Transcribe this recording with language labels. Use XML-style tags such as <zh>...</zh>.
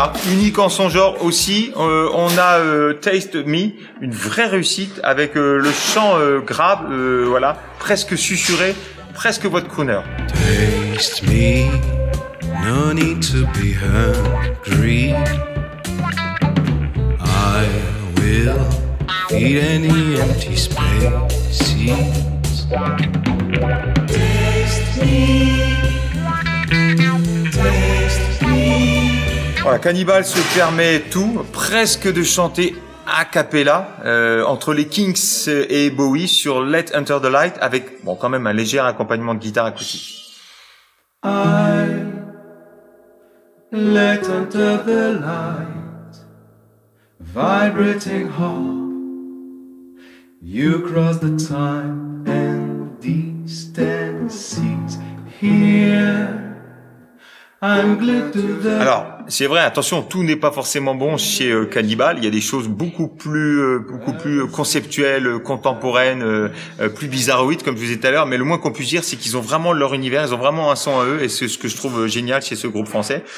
<fr>unique en son genre aussi. On a Taste Me, une vraie réussite avec le chant grave, voilà, presque susurré, presque voix de crooner.</fr> <en>Taste me, no need to be hungry. I will feed any empty spaces. Taste me.</en> <fr>Voilà, Cannibal se permet tout, presque de chanter a cappella entre les Kinks et Bowie sur Let Enter the Light avec bon quand même un léger accompagnement de guitare acoustique.</fr> <en>I let enter the light, vibrating hall. You cross the time and distances here. I'm glued to the...</en> <fr>Alors, c'est vrai, attention, tout n'est pas forcément bon chez Cannibal. Il y a des choses beaucoup plus conceptuelles, contemporaines, plus bizarroïdes, comme je vous disais tout à l'heure. Mais le moins qu'on puisse dire, c'est qu'ils ont vraiment leur univers, ils ont vraiment un son à eux, et c'est ce que je trouve génial chez ce groupe français.</fr>